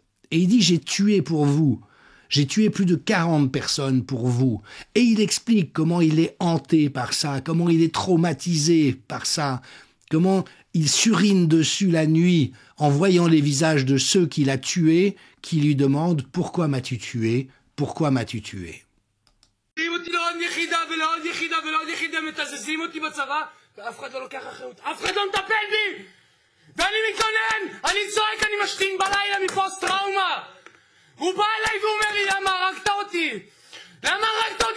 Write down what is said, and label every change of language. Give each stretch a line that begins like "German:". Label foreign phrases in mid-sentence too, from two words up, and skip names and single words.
French: Et il dit « J'ai tué pour vous. J'ai tué plus de 40 personnes pour vous. » Et il explique comment il est hanté par ça, comment il est traumatisé par ça, comment il surine dessus la nuit en voyant les visages de ceux qu'il a tués, qui lui demandent « Pourquoi m'as-tu tué ? Pourquoi m'as-tu tué ?»
Hebrew: אותי לעוד יחידה ולעוד יחידה ולעוד יחידה מתזזים אותי בצבא ואף אחד לא לוקח אחריות, אף אחד לא מטפל בי ואני מתלונן, אני צועק, אני משתין בלילה מפוסט טראומה הוא בא אליי ואומר לי למה הרגת אותי? למה הרגת אותי?